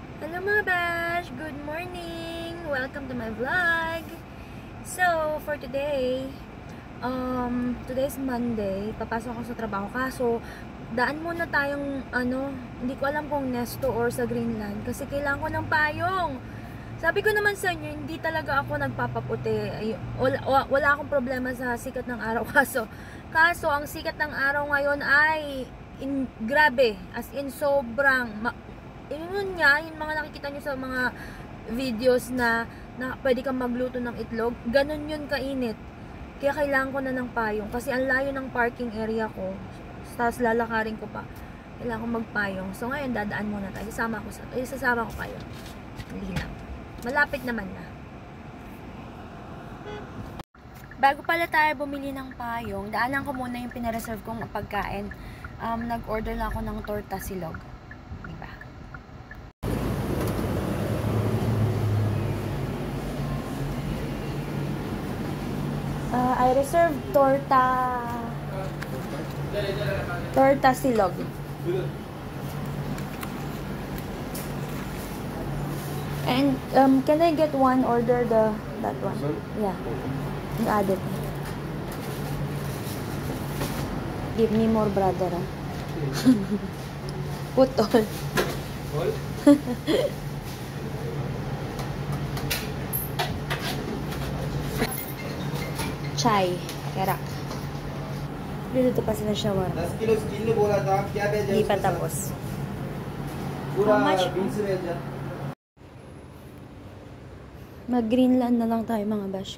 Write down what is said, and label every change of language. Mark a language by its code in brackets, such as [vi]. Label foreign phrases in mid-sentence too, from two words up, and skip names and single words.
[tl] Hello mga bash! [en] Good morning! Welcome to my vlog! So, for today, today's Monday, [tl] papasok ako sa trabaho. Kaso, daan muna tayong, hindi ko alam kung Nesto or sa Greenland. Kasi kailangan ko ng payong. Sabi ko naman sa inyo, hindi talaga ako nagpapaputi. Wala akong problema sa sikat ng araw. Kaso ang sikat ng araw ngayon ay grabe. [en] As in, [tl] sobrang yun nga, yung mga nakikita nyo sa mga videos na pwede kang magluto ng itlog, ganun yun kainit. Kaya kailangan ko na ng payong kasi ang layo ng parking area ko, tapos lalakarin ko pa, kailangan ko magpayong. So ngayon dadaan muna tayo, isasama ko kayo. Hindi lang, malapit naman na. Bago pala tayo bumili ng payong, daanan ko muna yung pinareserve kong pagkain. Nag-order lang ako ng torta silog. [en] I reserved torta silog. And can I get one order that one? Yeah. You add it. Give me more, brother. Put all. Chai, kerak. [tl] Dito pa sila shawarma. [hi] 10 किलो स्टील ने बोला था आप क्या भेजा? [tl] Hindi pa tapos. [hi] पूरा [en] How much? [hi] बीन्स भेजा. [tl] Mag-Greenland na lang tayo mga bash.